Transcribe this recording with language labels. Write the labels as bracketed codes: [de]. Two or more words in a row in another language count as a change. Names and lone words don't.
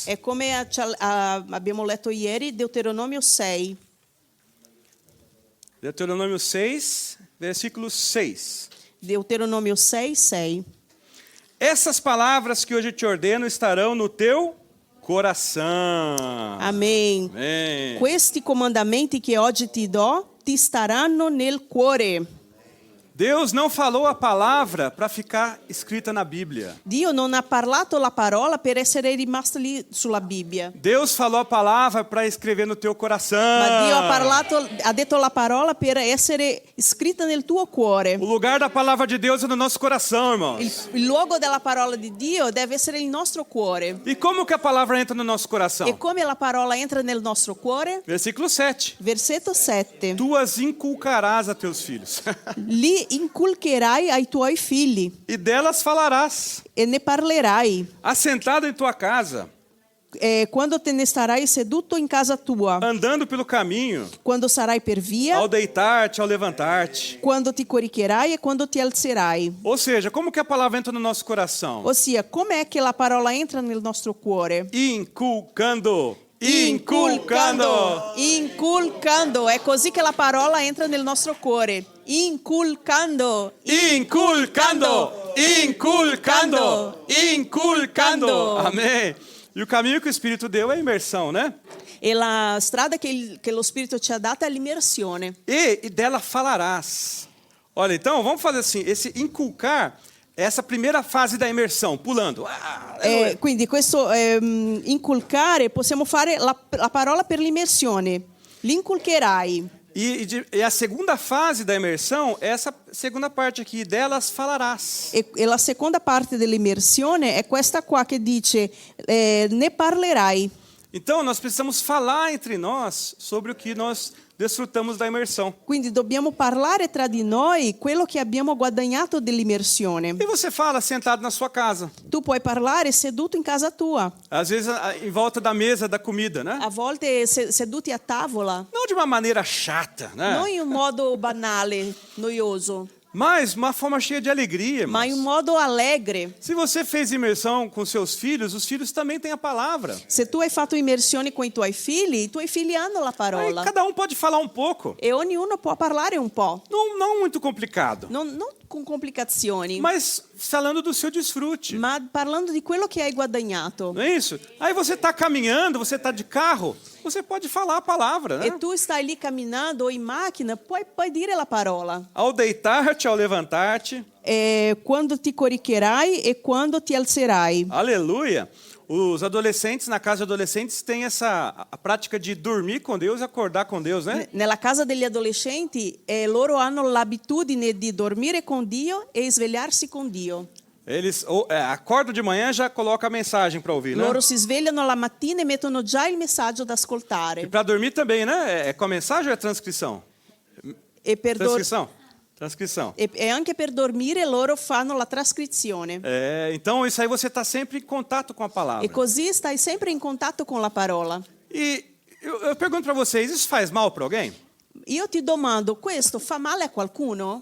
[it] È come abbiamo letto ieri, Deuteronomio 6. [pt] Deuteronômio 6, versículo 6. [it] Deuteronomio 6, 6. [pt] Essas palavras que hoje te ordeno estarão no teu coração. Amém. Amém. [it] Questi comandamenti che oggi ti do ti staranno nel cuore. [pt] Deus não falou a palavra para ficar escrita na Bíblia. [it] Dio non ha parlato la parola per essere rimasta lì sulla Bibbia. [pt] Deus falou a palavra para escrever no teu coração. [it] Ma Dio ha detto la parola per essere scritta nel tuo cuore. [pt] O lugar da palavra de Deus é no nosso coração, irmãos. [it] Il luogo della parola di Dio deve essere il nostro cuore. [pt] E como que a palavra entra no nosso coração? [it] E come la parola entra nel nostro cuore? [pt] Versículo 7. [it] Versetto 7. [pt] Tu as inculcarás a teus filhos. [it] Li inculcherai ai tuoi figli [pt] E delas falarás, [it] e ne parlerai. [pt] assentado em tua casa, [it] Quando te ne starai seduto in casa tua, [pt] andando pelo caminho, [it] quando sarai per via, [pt] ao deitar-te, ao levantar-te. [it] quando ti coricherai e quando ti alzerai. [pt] Ou seja, como que a palavra entra no nosso coração? [it] Ossia, com'è che la parola entra nel nostro cuore? [pt] Inculcando. Inculcando. [it] Inculcando. È così che la parola entra nel nostro cuore. Inculcando. [pt] Inculcando. Inculcando. Inculcando. Amém. E o caminho que o Espírito deu é a imersão, né? [it] E la strada che lo Spirito ci ha dato è l'immersione. [pt] E dela falarás. Olha, então, vamos fazer assim, esse inculcar é essa primeira fase da imersão, pulando. [it] Quindi questo inculcare, possiamo fare la parola per l'immersione. L'inculcherai. [pt] E a segunda fase da imersão é essa segunda parte aqui, delas falarás. [it] E la seconda parte dell'immersione è questa qua che dice ne parlerai. [pt] Então, nós precisamos falar entre nós sobre o que nós desfrutamos da imersão. [it] Quindi dobbiamo parlare tra di noi quello che abbiamo guadagnato dell'immersione. [pt] E você fala sentado na sua casa. [it] Tu puoi parlare seduto in casa tua, [pt] Às vezes em volta da mesa da comida, né? [it] a volte seduti a tavola, [pt] Não de uma maneira chata, né? [it] non in un modo banale, noioso, [pt] Mas uma forma cheia de alegria, [it] ma in un [pt] irmãos. [it] modo allegre. [pt] Se você fez imersão com seus filhos, os filhos também têm a palavra. [it] Se tu hai fatto immersione con i tuoi figli hanno la [pt] Aí [it] parola. [pt] cada um pode falar um pouco. [it] E ognuno può parlare un po', [pt] Não muito complicado. [it] non con complicazioni, [pt] Mas falando do seu desfrute. [it] ma parlando di quello che hai guadagnato. [pt] Não é isso? Aí você está caminhando, você está de carro, você pode falar a palavra, né? [it] E tu stai lì camminando o in macchina, puoi dire la parola. [pt] Ao deitar-te, ao levantar-te. [it] Quando ti coricherai e quando ti alzerai. [pt] Aleluia! Os adolescentes, na casa de adolescentes, têm a prática de dormir com Deus e acordar com Deus, né? [it] Nella casa degli adolescenti, loro hanno l'abitudine di dormire con Dio e svegliarsi con Dio. [pt] Eles acordam de manhã e já colocam a mensagem para ouvir, né? [it] Loro si svegliano la mattina e mettono già il messaggio da [pt] E [it] ascoltare. [pt] para dormir também, né? É com a mensagem ou é transcrição? [it] E, per [pt] Transcrição. [it] e anche per dormire loro fanno la trascrizione. [pt] Então, isso aí você está sempre em contato com a palavra. [it] E così stai sempre in contatto con la parola. [pt] E eu pergunto para vocês, isso faz mal para alguém? [it] Io ti domando, questo fa male a qualcuno?